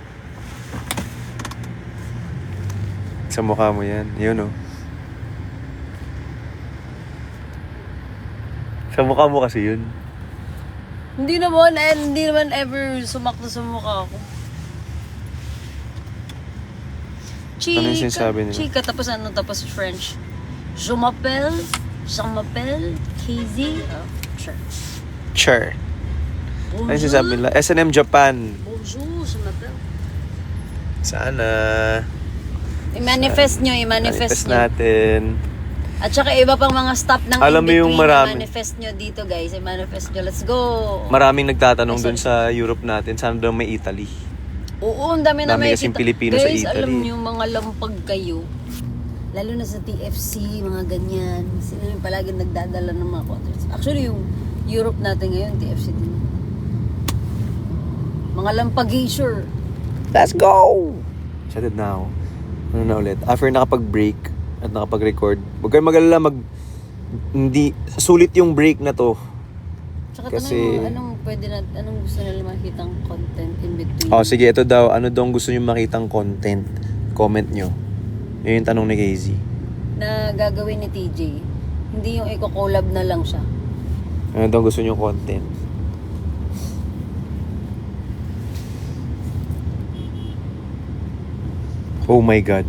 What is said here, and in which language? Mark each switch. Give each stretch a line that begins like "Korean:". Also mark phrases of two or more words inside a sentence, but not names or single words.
Filipino: Sa mukha mo yan. Yun, oh. Sa mukha mo kasi yun. Hindi naman ever sumakto sa mukha ko. Chika. Ano yung sinasabi nila? Chika, tapos French.
French: Je m'appelle,
Filipino: KZ.
English: Oh, sure.
Filipino: Sure. Ano yung sinasabi nila? S&M Japan.
French: Bonjour, je m'appelle.
Filipino: Sana. I-manifest nyo. Manifest natin. At saka iba pang mga stop ng Alam mo yung marami- i-manifest nyo dito, guys. I-manifest nyo.
English: Let's go.
Filipino: Maraming nagtatanong dun sa Europe natin, sana daw may Italy. Oo, ang dami na Dami may kasing kita. Pilipino sa Guys, Italy. alam nyo, mga lampag kayo. Lalo na sa TFC, mga ganyan. Sila yung palagi nagdadala ng mga concerts. Actually, yung Europe natin ngayon, TFC din. Mga lampag-sure.
English: Let's go!
Filipino: Excited na ako. Ano na ulit? After nakapag-break at nakapag-record, huwag kayong mag-alala, hindi, sulit yung break na to. Tsaka Kasi- tanong mo, anong pwede na, anong gusto nila makitang
English: content in between?
Filipino: Oh, sige, ito daw. Ano daw gusto nyo makitang content? Comment nyo. Yun yung tanong ni Casey. Na gagawin ni TJ. Hindi yung i-collab na lang siya. Ano daw gusto nyo content?
English: Oh my God.